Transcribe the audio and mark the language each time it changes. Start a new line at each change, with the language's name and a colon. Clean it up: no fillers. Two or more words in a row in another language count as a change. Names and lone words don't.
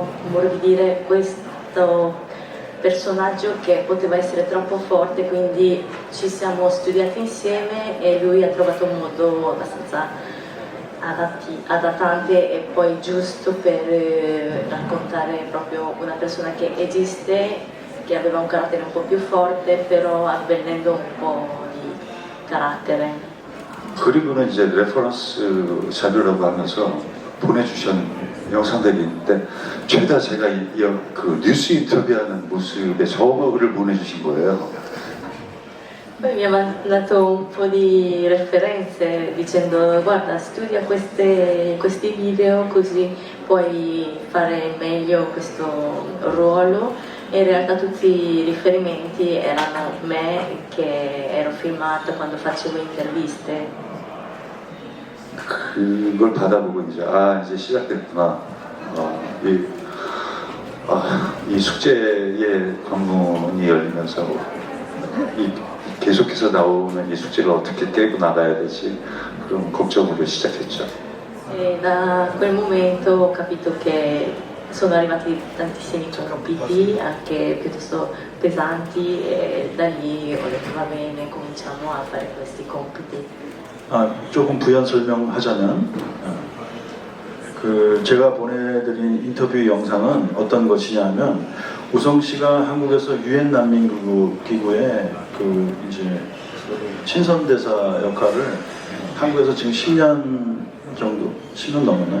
Italian: morbidire questo personaggio che poteva essere troppo forte, quindi ci siamo studiati insieme e lui ha trovato un modo abbastanza adattante e poi giusto per raccontare proprio una persona che esiste, che aveva un carattere un po' più forte, però avvenendo un po' di carattere.
Korean: 그리고는 이제 레퍼런스 자료라고 하면서 보내주신 영상들이 있는데 죄다 제가 그 뉴스 인터뷰하는 모습에 저를 보내주신 거예요.
Italian: Poi mi ha mandato un po' di referenze dicendo guarda studia questi video così puoi fare meglio questo ruolo e in realtà tutti i riferimenti erano me che ero filmata quando facevo interviste.
Korean: 그걸 받아보고 이제 이제 시작됐구나. 이 숙제의 관문이 열리면서 계속해서 나오는 이 숙제를 어떻게 깨고 나가야 되지 그런 걱정으로 시작했죠.
Italian: E da quel momento ho capito che sono arrivati tantissimi compiti, anche piuttosto pesanti, e da lì ho detto va bene, cominciamo a fare questi compiti.
Korean: 조금 부연 설명하자면 제가 보내드린 인터뷰 영상은 어떤 것이냐면 우성 씨가 한국에서 유엔 난민기구의 이제 친선대사 역할을 한국에서 지금 10년 정도, 10년 넘었나요?